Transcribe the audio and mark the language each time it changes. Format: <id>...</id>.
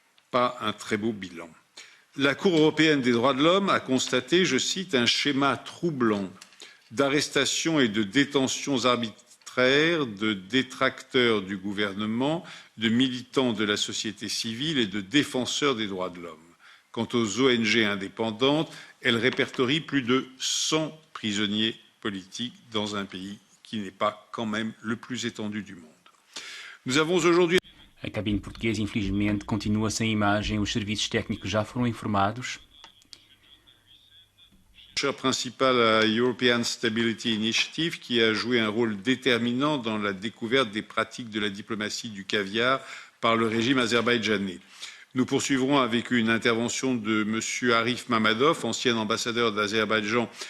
<fr>Pas un très beau bilan. La Cour européenne des droits de l'homme a constaté, je cite, un schéma troublant d'arrestations et de détentions arbitraires de détracteurs du gouvernement, de militants de la société civile et de défenseurs des droits de l'homme. Quant aux ONG indépendantes, elles répertorient plus de 100 prisonniers politiques dans un pays qui n'est pas quand même le plus étendu du monde. Nous avons aujourd'hui...</fr> <pt>A cabine portuguesa, infelizmente, continua sem imagem. Os serviços técnicos já foram informados.</pt> <fr>Le principal à European Stability Initiative qui a joué un rôle déterminant dans la découverte des pratiques de la diplomatie du caviar par le régime azerbaïdjanais. Nous poursuivrons avec une intervention de M. Arif Mamadov, ancien ambassadeur d'Azerbaïdjan</fr>